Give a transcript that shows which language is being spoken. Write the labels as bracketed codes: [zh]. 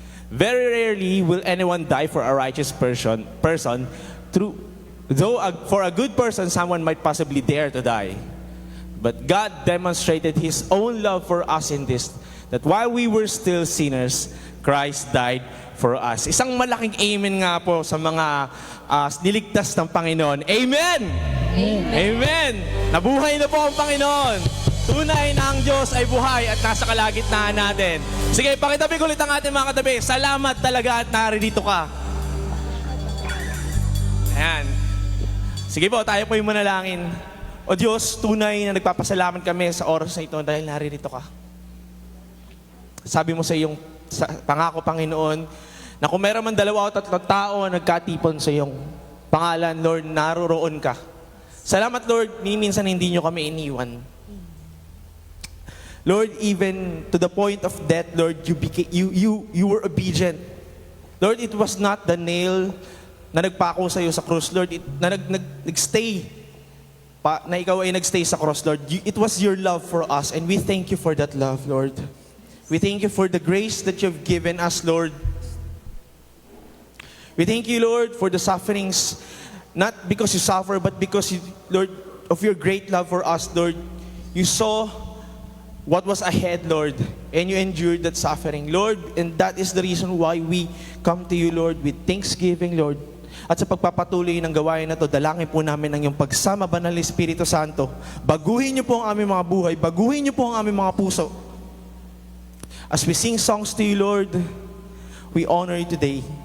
[en] Very rarely will anyone die for a righteous person. Though for a good person, someone might possibly dare to die. But God demonstrated His own love for us in this, that while we were still sinners, Christ died for us. [tl] Isang malaking amen nga po sa mga niligtas ng Panginoon. Amen! Amen. Amen! Nabuhay na po ang Panginoon. Tunay na ang Diyos ay buhay at nasa kalagitnaan natin. Sige, pakitabi ulit ang ating mga katabi. Salamat talaga at naririto ka. Ayan. Sige po, tayo po yung manalangin. O Diyos, tunay na nagpapasalamat kami sa oras na ito dahil naririto ka. Sabi mo sa iyong pangako, Panginoon, na kung meron man 2 o 3 tao na nagkatipon sa iyong pangalan, Lord, naroroon ka. Salamat, Lord, minsan hindi nyo kami iniwan. [en] Lord, even to the point of death, Lord, you were obedient. [tl] Lord, [en] it was not the nail [tl] na nagpako sa iyo sa cross, Lord, nagstay, na ikaw ay nagstay sa cross, Lord. [en] It was your love for us, and we thank you for that love, Lord. We thank you for the grace that you've given us, Lord. We thank you, Lord, for the sufferings, not because you suffer, but because, Lord, of your great love for us, Lord. You saw what was ahead, Lord, and you endured that suffering, Lord, and that is the reason why we come to you, Lord, with thanksgiving, Lord. [tl] At sa pagpapatuloy ng gawain na to, dalangin po namin ang iyong pagsama, Banal na Espiritu Santo. Baguhin niyo po ang aming mga buhay, baguhin niyo po ang aming mga puso. [en] As we sing songs to you, Lord, we honor you today.